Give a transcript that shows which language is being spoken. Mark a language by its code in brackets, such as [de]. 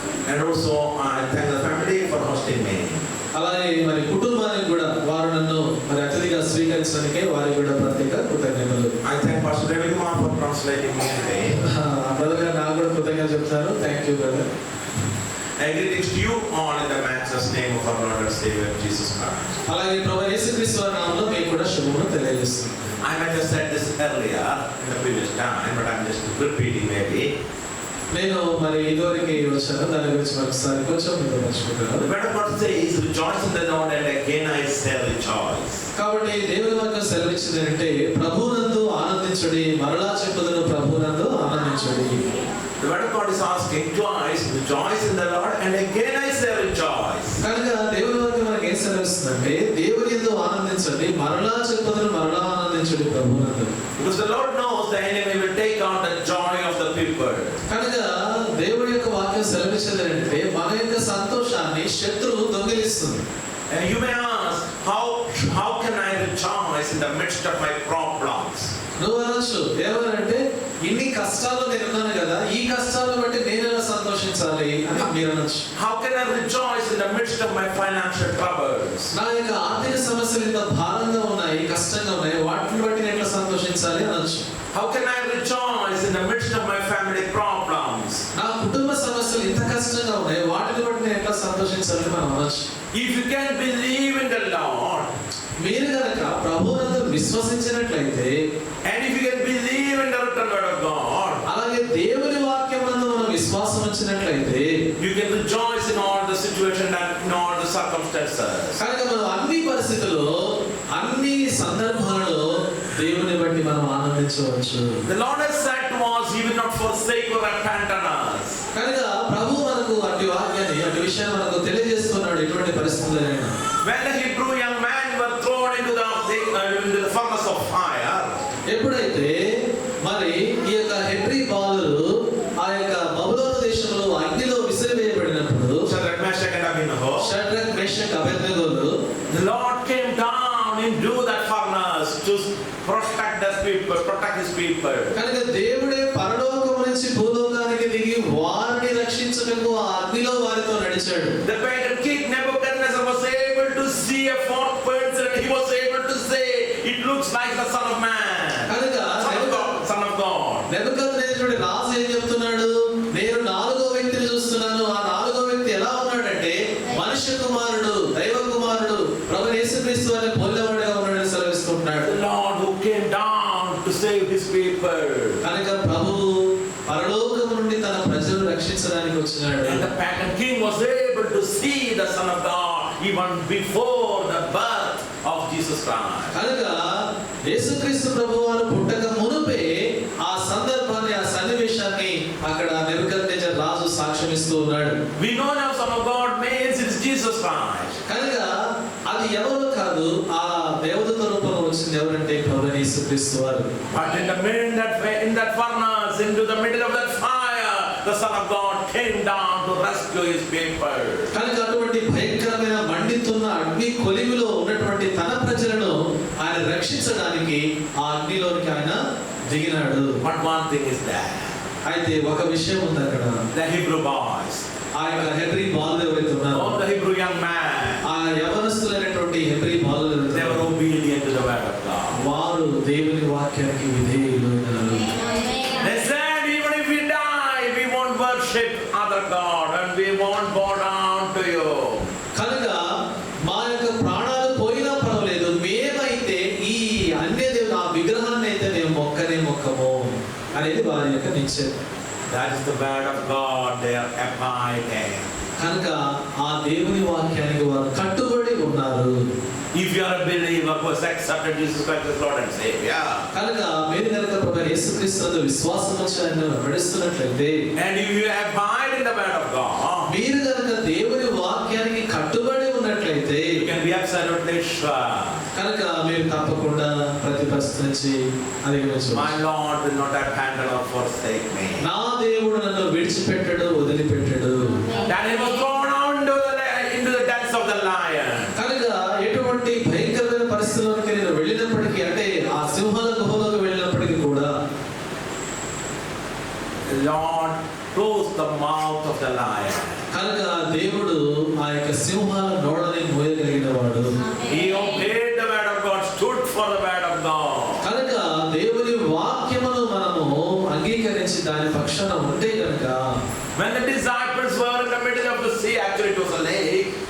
[en] And also I thank the family for hosting me. [te] అలాగే మరి కుటుంబానికి కూడా వారు నన్ను మరి అతిథిగా స్వీకరించడానికే వారికి కూడా ప్రత్యేక కృతజ్ఞతలు. [en] I thank Pastor David Kumar for translating me today. [te] Brother గారు నాకు కూడా కృతజ్ఞతలు చెప్తారు. [en] Thank you brother. And greetings to you all in the matchless name of our Lord and Savior Jesus Christ. [te] అలాగే ప్రభువు యేసుక్రీస్తు వారి నామములో మీకు కూడా శుభములు తెలియజేస్తున్నాను. [en] I might have said this earlier in the previous time, but I'm just repeating maybe. [te] నేను మరి ఇదివరకు వచ్చాను, దాని గురించి మరొకసారి కొంచెం మీరు మర్చిపోతాను. [en] The word of God says, rejoice in the Lord, and again I say rejoice. [te] కాబట్టి దేవుని వాక్యం సెలవిచ్చింది అంటే ప్రభువునందు ఆనందించుడి, మరలా చెప్పుదును ప్రభువునందు ఆనందించుడి. [en] The word of God is asking twice, rejoice in the Lord, and again I say rejoice. [te] కనుక దేవుని వాక్యం మనకి ఏం సెలవిస్తుందంటే దేవుని యందు ఆనందించండి, మరలా చెప్పుదును మరలా ఆనందించుడి ప్రభువునందు. [en] Because the Lord knows the enemy will take out the joy of the people. [te] కనుక దేవుడి యొక్క వాక్యం సెలవిచ్చింది అంటే మన యొక్క సంతోషాన్ని శత్రువు దొంగిలిస్తుంది. [en] And you may ask, how can I rejoice in the midst of my problems? [te] నువ్వు అనొచ్చు ఏమనంటే ఇన్ని కష్టాలు నేను ఉన్నాను కదా, ఈ కష్టాలను బట్టి నేను ఎలా సంతోషించాలి అని మీరు అనొచ్చు. [en] How can I rejoice in the midst of my financial troubles? [te] నా యొక్క ఆర్థిక సమస్యలు ఇంత భారంగా ఉన్నాయి, కష్టంగా ఉన్నాయి, వాటిని బట్టి నేను ఎట్లా సంతోషించాలి అనొచ్చు. [en] How can I rejoice in the midst of my family problems? [te] నా కుటుంబ సమస్యలు ఇంత కష్టంగా ఉన్నాయి, వాటిని బట్టి నేను ఎట్లా సంతోషించాలి మనం అనొచ్చు. [en] If you can believe in the Lord, [te] మీరు కనుక ప్రభువునందు విశ్వసించినట్లయితే, [en] and if you can believe in the written word of God, [te] అలాగే దేవుని వాక్యమందు మనం విశ్వాసం ఉంచినట్లయితే, [en] you can rejoice in all the situations and in all the circumstances. [te] కనుక మనం అన్ని పరిస్థితుల్లో అన్ని సందర్భాలలో దేవుని బట్టి మనం ఆనందించవచ్చు. [en] The Lord has said to us, He will not forsake or abandon us. [te] కనుక ప్రభు మనకు అటు వాక్యాన్ని అటు విషయాన్ని మనకు తెలియజేస్తున్నాడు. ఎటువంటి పరిస్థితులైనా [en] When the Hebrew young men were thrown into the furnace of fire, [te] ఎప్పుడైతే మరి ఈ యొక్క హెబ్రీ బాలురు ఆ యొక్క బబులోను దేశంలో అగ్నిలో విసిరివేయబడినప్పుడు [en] Shadrach, Meshach and Abednego, [te] Shadrach Meshach అబేద్నెగోలు, [en] the Lord came down into that furnace to protect his people. [te] కనుక దేవుడే పరలోకము నుంచి భూలోకానికి దిగి వారిని రక్షించుటకు ఆ అగ్నిలో వారితో నడిచాడు. [en] The pagan king Nebuchadnezzar was able to see see a fourth person, he was able to say, it looks like the Son of Man, [te] కనుక [en] Son of God. [te] నెబుకద్నెజరు రాజు ఏం చెప్తున్నాడు? నేను నాలుగో వ్యక్తిని చూస్తున్నాను. ఆ నాలుగో వ్యక్తి ఎలా ఉన్నాడంటే మనుష్య కుమారుడు, దైవ కుమారుడు, ప్రభువైన యేసుక్రీస్తు వారిని పోలినవాడుగా ఉన్నాడని సెలవిస్తున్నాడు. [en] The Lord who came down to save his people. [te] కనుక ప్రభువు పరలోకము నుండి తన ప్రజలను రక్షించడానికి వచ్చినాడు. [en] And the pagan king was able to see the Son of God even before the birth of Jesus Christ. [te] కనుక యేసుక్రీస్తు ప్రభువారు పుట్టక మునుపే ఆ సందర్భాన్ని, ఆ సన్నివేశాన్ని అక్కడ నెబుకద్నెజరు రాజు సాక్ష్యమిస్తూ ఉన్నాడు. [en] We know now Son of God means it's Jesus Christ. [te] కనుక అది ఎవరు కాదు, ఆ దేవదూత రూపంలో వచ్చింది ఎవరంటే ప్రభువైన యేసుక్రీస్తు వారు. [en] But in that furnace, into the middle of that fire, the Son of God came down to rescue his people. [te] కనుక అటువంటి భయంకరమైన మండుతున్న అగ్ని కొలిమిలో ఉన్నటువంటి తన ప్రజలను ఆయన రక్షించడానికి ఆ అగ్నిలోనికి ఆయన దిగినాడు. [en] But one thing is there. [te] అయితే ఒక విషయం ఉంది అక్కడ. [en] The Hebrew boys, [te] ఆ యొక్క హెబ్రీ బాలులు ఎవరైతే ఉన్నారో, [en] all the Hebrew young men, [te] ఆ యవనస్తులైనటువంటి Hebrew బాలులు [en] they were obedient to the word of God. [te] వారు దేవుని వాక్యానికి విధేయులైనారు. [en] They said, even if we die, we won't worship other God and we won't bow down to you. [te] కనుక మా యొక్క ప్రాణాలు పోయినా పర్వాలేదు, మేమైతే ఈ అన్య దేవుని ఆ విగ్రహాన్ని అయితే మేము మొక్కము అనేది వారి యొక్క నిశ్చయం. [en] That is the word of God they are abiding. [te] కనుక ఆ దేవుని వాక్యానికి వారు కట్టుబడి ఉన్నారు. [en] If you are a believer who has accepted Jesus Christ as Lord and Savior, [te] కనుక మీరు కనుక ప్రభువైన యేసుక్రీస్తునందు విశ్వాసం ఉంచి ఆయనను వెంబడిస్తున్నట్లయితే, [en] and if you abide in the word of God, [te] మీరు కనుక దేవుని వాక్యానికి కట్టుబడి ఉన్నట్లయితే, [en] you can be absolutely sure. [te] కనుక మీరు తప్పకుండా ప్రతి పరిస్థితి నుంచి అధిగమించవచ్చు. [en] My Lord will not abandon or forsake me. [te] నా దేవుడు నన్ను విడిచిపెట్టడు, వదిలిపెట్టడు. [en] Daniel was thrown out into the depths of the lion. [te] కనుక ఎటువంటి భయంకరమైన పరిస్థితుల్లోకి నేను వెళ్ళినప్పటికీ, అంటే ఆ సింహాల గుహలోకి వెళ్ళినప్పటికీ కూడా [en] The Lord closed the mouth of the lion. [te] కనుక దేవుడు ఆ యొక్క సింహాల నోళ్ళని మోయగలిగిన వాడు. [en] He obeyed the word of God, stood for the word of God. [te] కనుక దేవుని వాక్యమును మనము అంగీకరించి దాని పక్షాన ఉంటే కనుక, [en] When the disciples were in the middle of the sea, actually it was a lake.